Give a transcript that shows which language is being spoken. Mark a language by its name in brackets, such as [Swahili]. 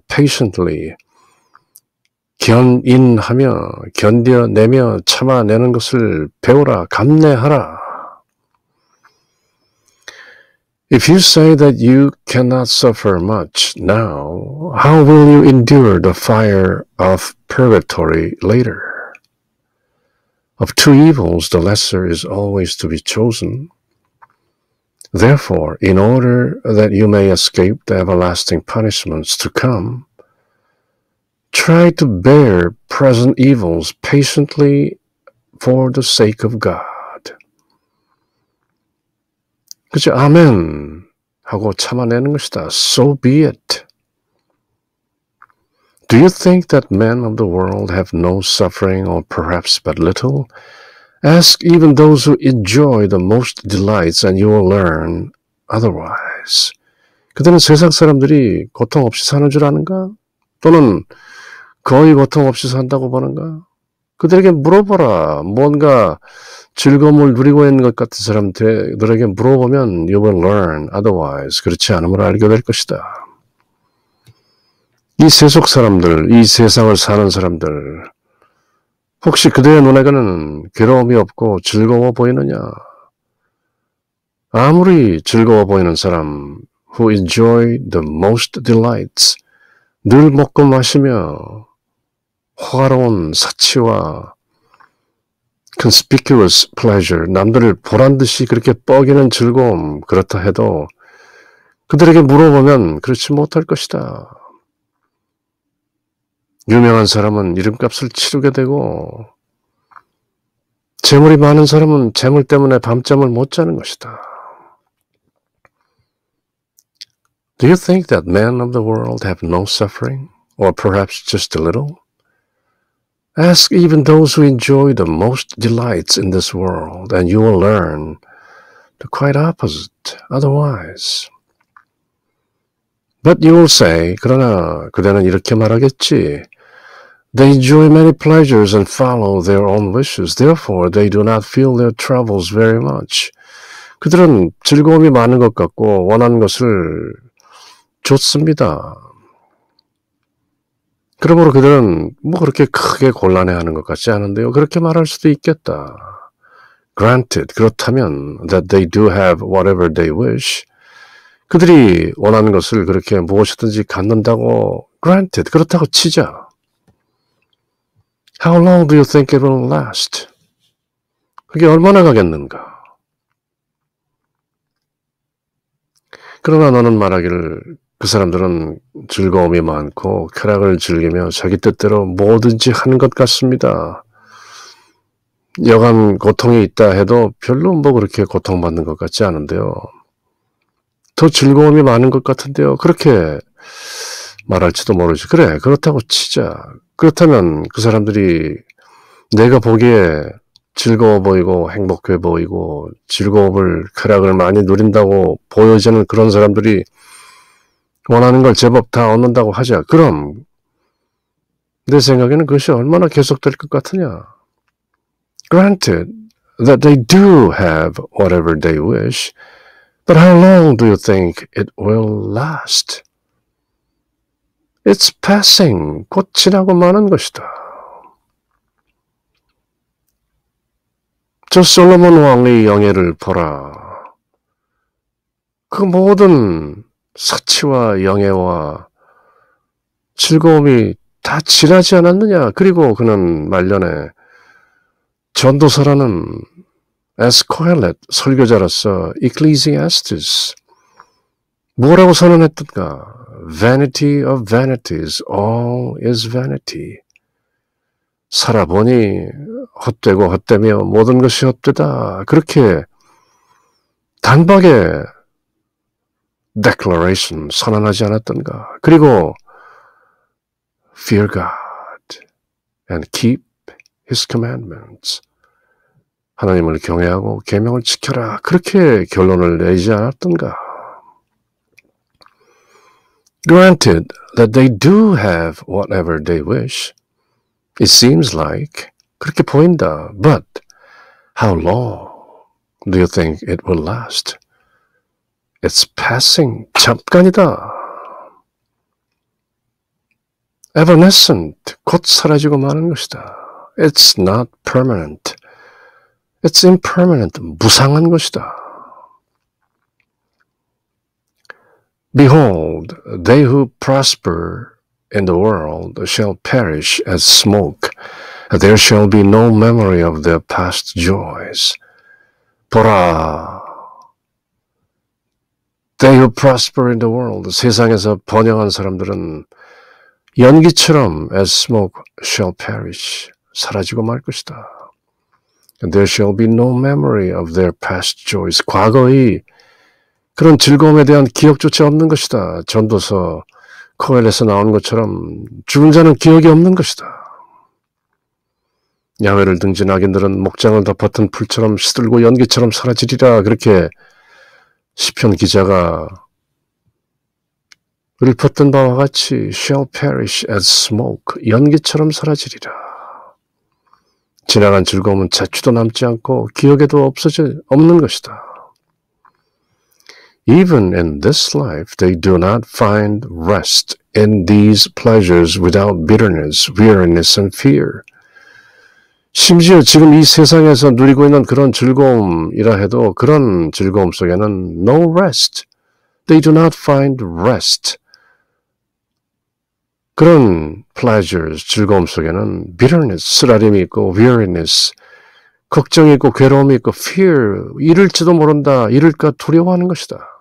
[Korean] patiently, 견인하며 견뎌내며 참아내는 것을 배우라. 감내하라. [English] If you say that you cannot suffer much now, how will you endure the fire of purgatory later? Of two evils, the lesser is always to be chosen. Therefore, in order that you may escape the everlasting punishments to come, try to bear present evils patiently for the sake of God. [Korean] 그치? 아멘 하고 참아내는 것이다. [English] So be it. Do you think that men of the world have no suffering or perhaps but little? Ask even those who enjoy the most delights and you will learn otherwise. [Korean] 그들은 세상 사람들이 고통 없이 사는 줄 아는가? 또는 거의 고통 없이 산다고 보는가? 그들에게 물어보라. 뭔가 즐거움을 누리고 있는 것 같은 사람들에게 물어보면 [English] you will learn otherwise. [Korean] 그렇지 않음을 알게 될 것이다. 이 세속 사람들, 이 세상을 사는 사람들, 혹시 그들의 눈에게는 괴로움이 없고 즐거워 보이느냐? 아무리 즐거워 보이는 사람, [English] who enjoy the most delights, [Korean] 늘 먹고 마시며 화로운 사치와 [English] conspicuous pleasure, [Korean] 남들을 보란듯이 그렇게 뻐기는 즐거움, 그렇다 해도 그들에게 물어보면 그렇지 못할 것이다. 유명한 사람은 이름값을 치르게 되고 재물이 많은 사람은 재물 때문에 밤잠을 못 자는 것이다. [English] Do you think that men of the world have no suffering, or perhaps just a little? Ask even those who enjoy the most delights in this world, and you will learn The quite opposite, otherwise. But you will say, [Korean] 그러나 그대는 이렇게 말하겠지. [English] They enjoy many pleasures and follow their own wishes. Therefore, they do not feel their troubles very much. [Korean] 그들은 즐거움이 많은 것 같고 원하는 것을 줬습니다. 그러므로 그들은 뭐 그렇게 크게 곤란해하는 것 같지 않은데요. 그렇게 말할 수도 있겠다. [English] Granted, [Korean] 그렇다면 [English] that they do have whatever they wish. [Korean] 그들이 원하는 것을 그렇게 무엇이든지 갖는다고 granted, 그렇다고 치자. [English] How long do you think it will last? [Korean] 그게 얼마나 가겠는가? 그러나 너는 말하기를 그 사람들은 즐거움이 많고 쾌락을 즐기며 자기 뜻대로 뭐든지 하는 것 같습니다. 여간 고통이 있다 해도 별로 뭐 그렇게 고통받는 것 같지 않은데요. 더 즐거움이 많은 것 같은데요. 그렇게 말할지도 모르지. 그래, 그렇다고 치자. 그렇다면 그 사람들이 내가 보기에 즐거워 보이고 행복해 보이고 즐거움을 쾌락을 많이 누린다고 보여지는 그런 사람들이 원하는 걸 제법 다 얻는다고 하자. 그럼 내 생각에는 그것이 얼마나 계속될 것 같으냐. [English] Granted that they do have whatever they wish, but how long do you think it will last? It's passing. [Korean] 곧 지나고 마는 것이다. 저 솔로몬 왕의 영예를 보라. 그 모든 사치와 영예와 즐거움이 다 지나지 않았느냐. 그리고 그는 말년에 전도서라는 에스코헬렛 설교자로서 Ecclesiastes 뭐라고 선언했던가? [English] Vanity of vanities, all is vanity. [Korean] 살아보니 헛되고 헛되며 모든 것이 헛되다. 그렇게 단박에 declaration 선언하지 않았던가. 그리고 [English] fear God and keep His commandments. [Korean] 하나님을 경외하고 계명을 지켜라. 그렇게 결론을 내지 않았던가. [English] Granted that they do have whatever they wish. It seems like [Korean] 그렇게 보인다. [English] But how long do you think it will last? It's passing. [Korean] 잠깐이다. [English] Evanescent. [Korean] 곧 사라지고 마는 것이다. [English] It's not permanent. It's impermanent. [Korean] 무상한 것이다. [English] Behold, they who prosper in the world shall perish as smoke. There shall be no memory of their past joys. [Korean] 보라. [English] They who prosper in the world. [Korean] 세상에서 번영한 사람들은 연기처럼 [English] as smoke shall perish. [Korean] 사라지고 말 것이다. [English] And there shall be no memory of their past joys. [Korean] 과거의 그런 즐거움에 대한 기억조차 없는 것이다. 전도서 코엘에서 나온 것처럼 죽은 자는 기억이 없는 것이다. 야훼를 등진 악인들은 목장을 덮었던 풀처럼 시들고 연기처럼 사라지리라. 그렇게 시편 기자가 읊었던 바와 같이 [English] shall perish as smoke. [Korean] 연기처럼 사라지리라. 지나간 즐거움은 자취도 남지 않고 기억에도 없는 것이다. [English] Even in this life, they do not find rest in these pleasures without bitterness, weariness, and fear. [Korean] 심지어 지금 이 세상에서 누리고 있는 그런 즐거움이라 해도 그런 즐거움 속에는 [English] no rest. They do not find rest. [Korean] 그런 pleasures, 즐거움 속에는 bitterness, 쓰라림이 있고 weariness, 걱정이 있고 괴로움이 있고 fear, 잃을지도 모른다, 잃을까 두려워하는 것이다.